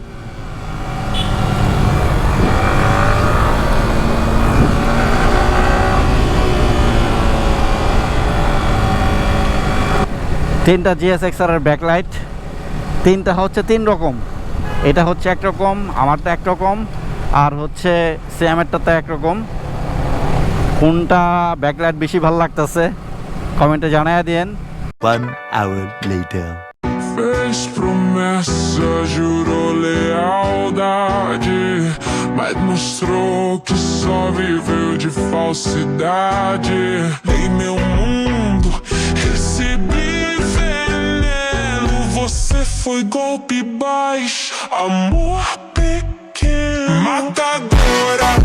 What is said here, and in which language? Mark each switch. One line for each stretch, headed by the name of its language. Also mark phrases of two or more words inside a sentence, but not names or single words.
Bangla: তিনটা GSX-R এর ব্যাকলাইট, তিনটা হচ্ছে 3 রকম। এটা হচ্ছে একরকম, আমারটা একরকম, আর হচ্ছে সিয়ামেরটাতে একরকম। কোনটা ব্যাকলাইট বেশি ভালো লাগতেছে কমেন্টে জানাইয়া দিয়েন।
English: 1 hour later.
Portuguese: Fez promessa, jurou lealdade, mas mostrou que só viveu de falsidade. Em meu mundo recebi veneno, você foi golpe baixo, amor pequeno, matadora.